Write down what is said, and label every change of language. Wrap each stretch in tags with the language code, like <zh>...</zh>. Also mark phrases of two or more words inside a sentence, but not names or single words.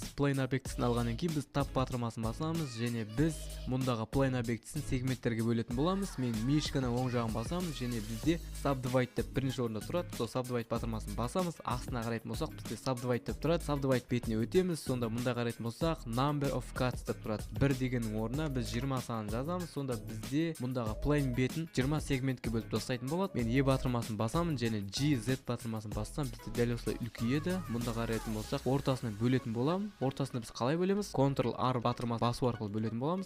<kk>Plane объектісін алғаннан кейін біз Tab батырмасын басамыз және біз мұндағы Plane объектісін сегменттерге бөлетін боламыз. Мен мишканың оң жағын басамын және бізде Subdivide деп бірінші орында тұрады. Сол Subdivide батырмасын басамыз. Астына қарайтын болсақ, бізде Subdivide деп тұрады. Subdivide бетіне өтеміз. Сонда мұнда қарайтын болсақ,</kk> <en>number of cuts</en> <kk>деп тұрады. 1 дегеннің орнына біз 20 санын жазамыз. Сонда бізде мұндағы plane бетін 20 сегментке бөліп тастайтын болады. Мен E батырмасын басамын және G, Z батырмасын бассам, бізде дәл осылай үлкейеді. Мұнда қарайтын болсақ, ортасына бөлетін боламын. Ортасына біз қалай бөлеміз? Ctrl-R батырмасын басу арқылы бөлетін боламыз.</kk>